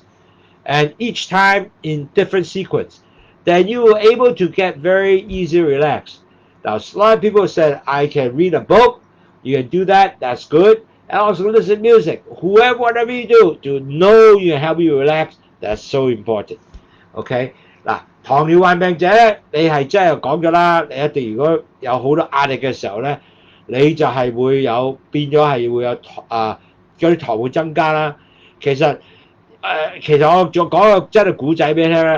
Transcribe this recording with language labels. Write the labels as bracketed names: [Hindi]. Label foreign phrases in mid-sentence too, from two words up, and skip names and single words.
[English] And each time in different sequence. Then you will able to get very easy relaxed. Now, a lot of people said, I can read a book. You can do that. That's good. And also listen to music. Whatever you do, to know you can help you relax. That's so important. OK? [Cantonese] 嗱，糖尿患病者咧，你係真係講咗啦，你一定如果有好多壓力嘅時候咧，你就係會有變咗係會有嗰啲糖會增加啦。其實我仲講個真係古仔俾你聽咧。